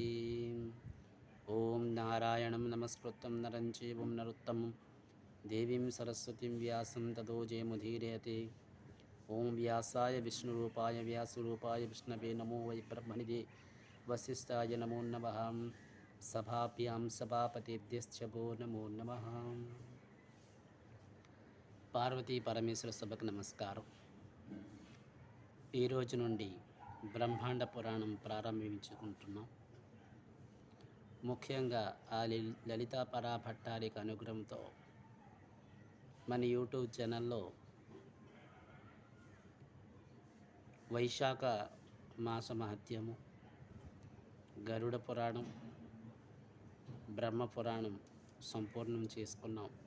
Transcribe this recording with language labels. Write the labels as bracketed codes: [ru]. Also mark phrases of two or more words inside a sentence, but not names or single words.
[sa] ॐ नारायणं नमस्कृतं नरं चैव नरोत्तमं देवीं सरस्वतीं व्यासं ततो जयमुदीरयते। ओं व्यासाय विष्णुरूपाय व्यासरूपाय विष्णवे नमो वै ब्रह्मनिधे वसिष्ठाय नमो नमः। सभाभ्यां सभापतिभ्यश्च वो नमो नमः। [te] పార్వతీ పరమేశ్వర సభకు నమస్కారం. ఈ రోజు నుండి బ్రహ్మాండ పురాణం ప్రారంభించుకుంటున్నాం. ముఖ్యంగా ఆ లలితా పరాభట్టారిక అనుగ్రహంతో మన యూట్యూబ్ ఛానల్లో వైశాఖ మాస మహత్యము, గరుడ పురాణం, బ్రహ్మ పురాణం సంపూర్ణం చేసుకున్నాం.